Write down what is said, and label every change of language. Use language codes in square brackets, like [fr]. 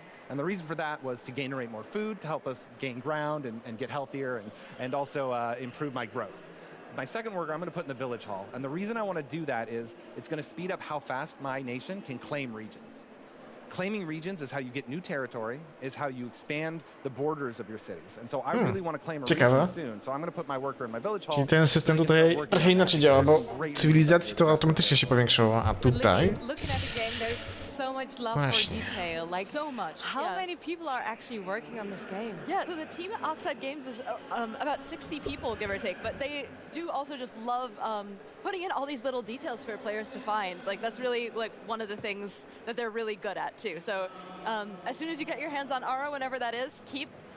[en] And the reason for that was to generate more food, to help us gain ground and get healthier, and also improve my growth. My second worker, I'm going to put in the village hall. And the reason I want to do that is it's going to speed up how fast my nation can claim regions. Claiming regions is how you get new territory, is how you expand the borders of your cities. And so I really want to claim a region soon. So I'm going to put my worker in my village hall. [pl] Czyli ten system tutaj trochę inaczej działa, bo cywilizacji to automatycznie się powiększyło, a tutaj... [en] Looking at the game, there's so much love for detail. Like so much. How many people are actually working on this game? Yeah, so the team at Oxide Games is about 60 people, give or take, but they do also just love putting in all these little details for players to find. Like that's really like one of the things that they're really good at too. So as soon as you get your hands on Ara, whenever that is, keep